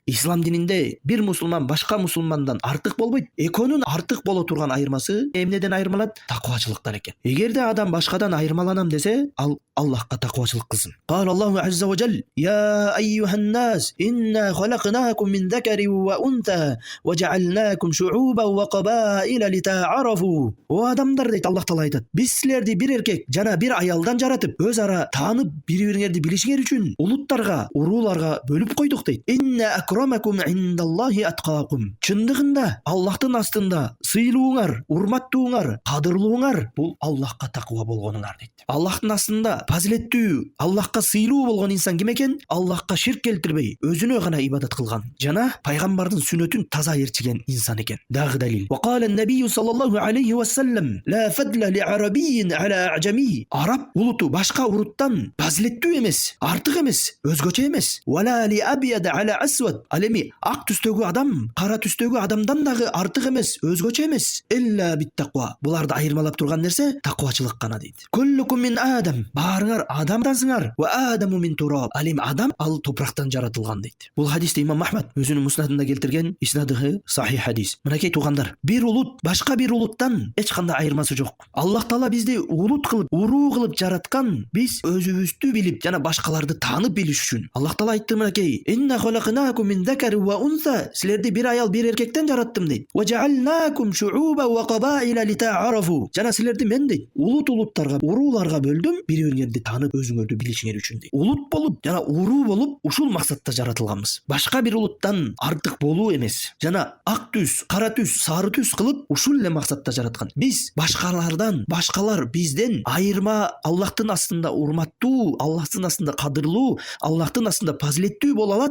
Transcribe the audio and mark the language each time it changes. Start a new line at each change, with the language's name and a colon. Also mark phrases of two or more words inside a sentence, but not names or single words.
Kyrgyz: ислам дининде бир мусулман башка мусулмандан артык болбойт. Экөөнүн артык боло турган айырмасы эмнеден айырмалат? Такыбачылыктан экен. Эгерде адам башкадан айырмаланам десе, ал Аллахка такыбачылык кылсын.
Arabic: قال الله عز وجل يا أيها الناس إنا خلقناكم من ذكر وأنثى وجعلناكم شعوبا وقبائل لتعارفوا."
Kyrgyz: О адамдар дейт Аллах Таала айтат. Биз силерди бир эркек жана бир аялдан жаратып, өз ара таанып, бири-бириңерди билишиңер үчүн улуттарга, урууларга бөлүп койдук дейт.
Arabic: إن أكرمكم عند الله أتقاكم.
Kyrgyz: Чындыгында Аллахтын астында сыйлууңар, урматтууңар, кадырлууңар бул Аллахка такыба болгонуңар дейт. Аллахтын астында фазилеттүү, Аллахка сыйлуу болгон инсан ким экен? Аллахка ширк келтирбей, өзүнө гана ибадат кылган жана пайгамбардын сүннөтүн таза ээрчиген инсан экен. Дагы далил.
Arabic: وقال النبي صلى الله عليه وسلم لا فضل لعربي على أعجمي."
Kyrgyz: Араб улуту башка уруттан фазилеттүү эмес, артык эмес, өзгөчө эмес.
Arabic: ولا لأبيض على أسود.
Kyrgyz: Ал эми ак түстөгү адам кара түстөгү адамдан дагы артык эмес, өзгөчө эмес.
Arabic: إلا بالتقوى.
Kyrgyz: Буларды айырмалап турган нерсе такыбачылык гана дейт.
Arabic: كلكم من آدم.
Kyrgyz: Баарыңар адамдансыңар.
Arabic: وآدم من تراب.
Kyrgyz: Ал эми адам ал топурактан жаратылган дейт. Бул хадисти имам Ахмад өзүнүн муснадында келтирген, иснадыгы сахих хадис. Мынакей туугандар, бир улут башка бир улуттан эч кандай айырмасы жок. Аллах Таала бизди улут кылып, уруу кылып жараткан. Биз өзүбүздү билип жана башкаларды таанып билиш үчүн. Аллах Таала айтты мынакей:
Arabic: "إنا خلقناكم من ذكر وأنثى."
Kyrgyz: Силерди бир аял бир эркектен жараттым дейт.
Arabic: "وجعلناكم شعوبا وقبائل لتعارفوا."
Kyrgyz: Жана силерди мен дейт улуттарга, урууларга бөлдүм, бири-бириңерди таанып, өзүңөрдү билишиңер үчүн дейт. Улут болуп жана уруу болуп ушул максатта жаратылганбыз. Башка бир улуттан артык болуу эмес. Жана ак түс, кара түс, сары түс кылып ушул эле максатта жараткан. Биз башкалардан, башкалар бизден айырма Аллахтын астында урматтуу, Аллахтын астында кадырлуу, Аллахтын астында фазилеттүү боло алат.